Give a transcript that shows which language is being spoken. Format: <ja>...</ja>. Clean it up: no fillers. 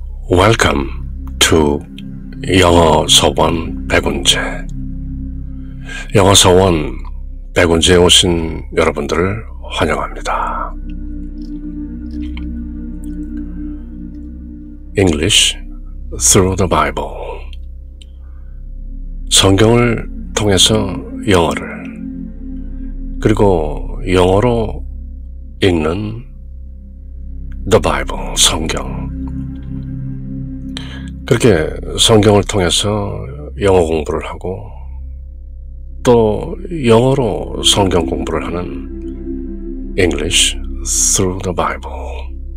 <en>Welcome to</en> <ko>영어 서원 백운재. 영어 서원 백운재에 오신 여러분들을 환영합니다.</ko> <en>English through the Bible.</en> <ko>성경을 통해서 영어를, 그리고 영어로 읽는 The Bible, 성경. 그렇게 성경을 통해서 영어 공부를 하고 또 영어로 성경 공부를 하는 English through the Bible.</ko>